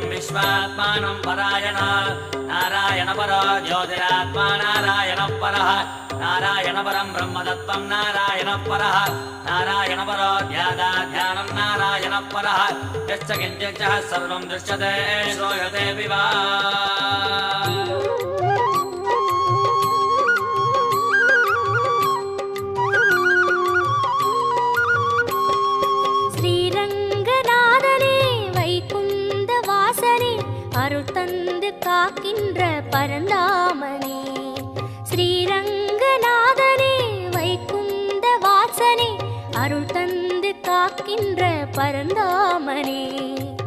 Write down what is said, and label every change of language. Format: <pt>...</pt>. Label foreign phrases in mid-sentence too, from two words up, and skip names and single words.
<sa>विश्वात्मानं परायण नारायण परो ज्योतिरात्मा नारायण परः नारायण परं ब्रह्मतत्त्वं नारायण परः नारायण परो ध्यानं नारायण परः यश्च किञ्चित् सर्वं दृश्यते श्रूयते विवा</sa> <ta>அருள்தந்து காக்கின்ற பரந்தாமனே ஸ்ரீரங்கநாதனே வைகுந்த வாசனே அருள் தந்து காக்கின்ற பரந்தாமனே</ta>